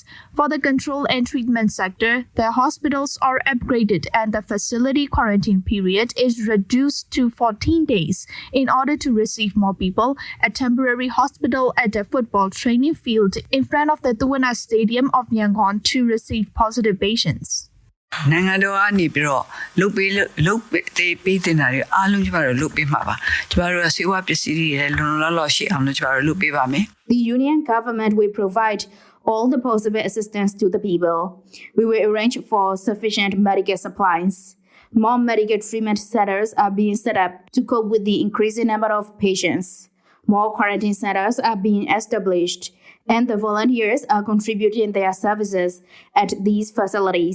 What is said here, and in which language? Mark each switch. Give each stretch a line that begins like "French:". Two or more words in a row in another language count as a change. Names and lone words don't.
English: For the control and treatment sector, the hospitals are upgraded and the facility quarantine period is reduced to 14 days in order to receive more people. A temporary hospital at the football training field in front of the Tuana Stadium of Yangon to receive positive patients.
Burmese: နိုင်ငံတော်ကနေပြီးတော့လုပ်ပေးတင်တာတွေအားလုံးကျမတို့လုပ်ပေးမှာပါကျမတို့ကစေဝါပစ္စည်းတွေလည်းလုံလုံလောက်လောက်ရှိအောင်လို့ကျမတို့လုပ်ပေးပါမယ်
English: The union government will provide all the possible assistance to the people. We will arrange for sufficient medical supplies. More medical treatment centers are being set up to cope with the increasing number of patients. More quarantine centers are being established, and the volunteers are contributing their services at these facilities.